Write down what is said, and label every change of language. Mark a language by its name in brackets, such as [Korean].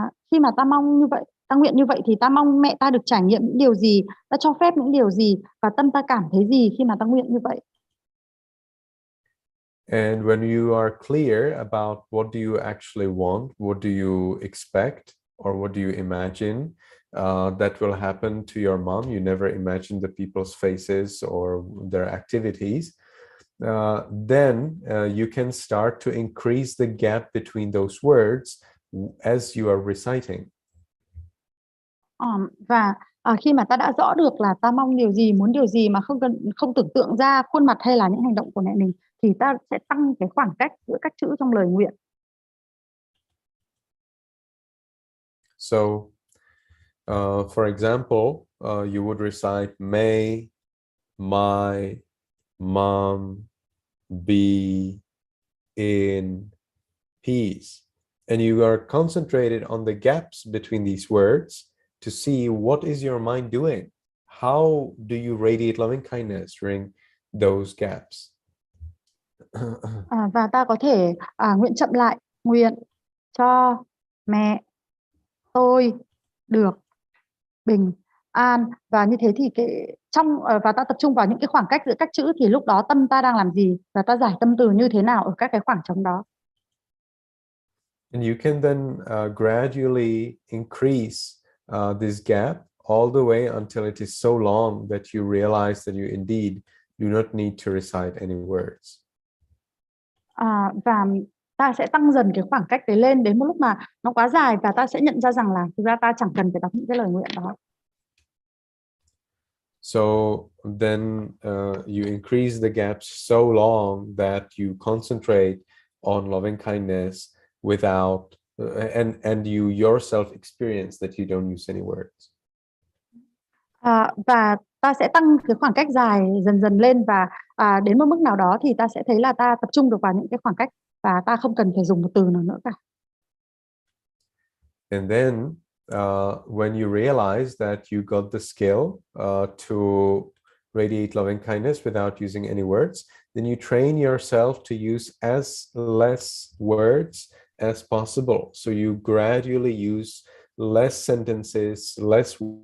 [Vietnamese] Khi mà ta mong như vậy, ta nguyện như vậy, thì ta mong mẹ ta được trải nghiệm những điều gì, ta cho phép những điều gì, và tâm ta cảm thấy gì khi mà ta nguyện như vậy. [English] And when you are clear about what do you actually want, what do you expect, or what do you imagine that will happen to your mom, you never imagine the people's faces or their activities, then you can start to increase the gap between those words as you are reciting. [Vietnamese] Khi mà ta đã rõ được là ta mong điều gì, muốn điều gì mà không tưởng tượng ra khuôn mặt hay là những hành động của mẹ mình, thì ta sẽ tăng cái khoảng cách giữa các chữ trong lời nguyện. [English] So, for example, you would recite may my mom be in peace, and you are concentrated on the gaps between these words to see what is your mind doing. How do you radiate loving kindness during those gaps? [Vietnamese] Và ta có thể nguyện chậm lại, nguyện cho mẹ tôi được bình an, và như thế thì và ta tập trung vào những cái khoảng cách giữa các chữ, thì lúc đó tâm ta đang làm gì và ta giải tâm từ như thế nào ở các cái khoảng trống đó. [English] And you can then gradually increase this gap all the way until it is so long that you realize that you indeed do not need to recite any words. [Vietnamese] Và ta sẽ tăng dần cái khoảng cách đấy lên đến một lúc mà nó quá dài, và ta sẽ nhận ra rằng là thực ra ta chẳng cần phải đọc những cái lời nguyện đó. [English] So then you increase the gaps so long that you concentrate on loving kindness without and you yourself experience that you don't use any words. [Vietnamese] Và ta sẽ tăng cái khoảng cách dài dần dần lên, và đến một mức nào đó thì ta sẽ thấy là ta tập trung được vào những cái khoảng cách và ta không cần phải dùng một từ nào nữa cả. [English] And then when you realize that you got the skill to radiate loving kindness without using any words, then you train yourself to use as less words as possible. So you gradually use less sentences, less